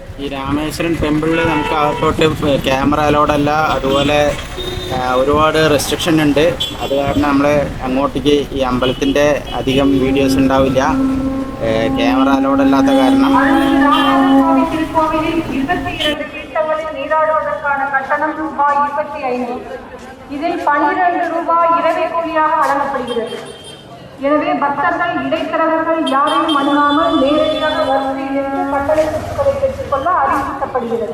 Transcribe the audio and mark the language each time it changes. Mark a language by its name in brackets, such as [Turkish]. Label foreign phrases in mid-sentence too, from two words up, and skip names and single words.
[Malayalam] രാമേശ്വരം ടെമ്പിളിൽ നമുക്ക് അകത്തോട്ട് ക്യാമറ അലോഡല്ല, അതുപോലെ ഒരുപാട് റെസ്ട്രിക്ഷൻ ഉണ്ട്. അത് കാരണം നമ്മൾ അങ്ങോട്ടേക്ക് ഈ അമ്പലത്തിൻ്റെ അധികം വീഡിയോസ് ഉണ്ടാവില്ല, [English] camera allowed [Malayalam] അല്ലാത്ത കാരണം. [Tamil] இதில் 12 ரூபாய் இரவு கூலியாக வழங்கப்படுகிறது. எனவே பக்தர்கள் இடைத்தரகர்கள் யாரையும் அணுகாமல் நேரடியாக வரிசையில் இருந்து கட்டளை சொத்துக்களை பெற்றுக்கொள்ள அறிவுறுத்தப்படுகிறது.